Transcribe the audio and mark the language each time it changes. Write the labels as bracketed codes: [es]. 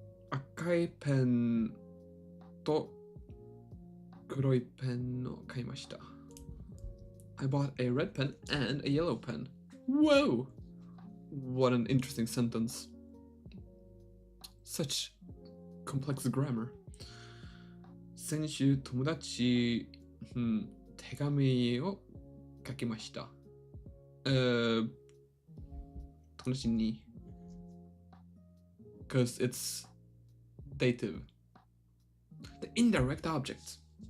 [ja] 赤いペンと黒いペンを買いました [en] I bought a red pen and a yellow pen. Whoa! What an interesting sentence. Such complex grammar. [ja] 先週友達、手紙を書きました。友達に [en] because it's dative. The indirect object.